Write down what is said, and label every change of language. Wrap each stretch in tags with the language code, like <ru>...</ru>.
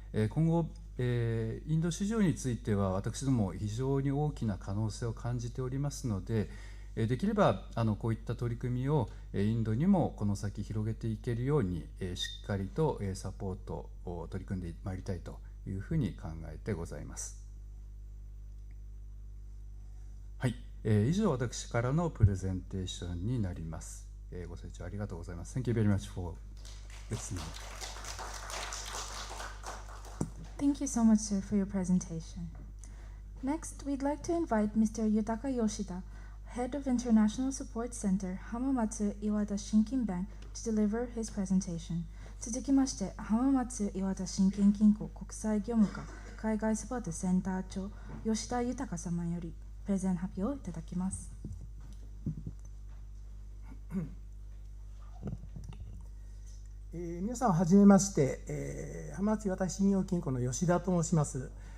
<ja>今後インド市場については私ども非常に大きな可能性を感じておりますので、できればこういった取り組みをインドにもこの先広げていけるようにしっかりとサポートを取り組んでまいりたいというふうに考えてございます。はい、以上私からのプレゼンテーションになります。ご清聴ありがとうございます。</ja> <en>Thank you very much for listening. Thank you so much, sir, for your presentation. Next, we'd like to invite Mr. Yutaka Yoshida, Head of International Support Center, Hamamatsu Iwata Shinkin Bank, to deliver his presentation.</en> <ja>続きまして、浜松岩田信金銀行国際業務課海外サポートセンター長、吉田豊様よりプレゼン発表をいただきます。皆さんはじめまして、浜松岩田信用金庫の吉田と申します。</ja>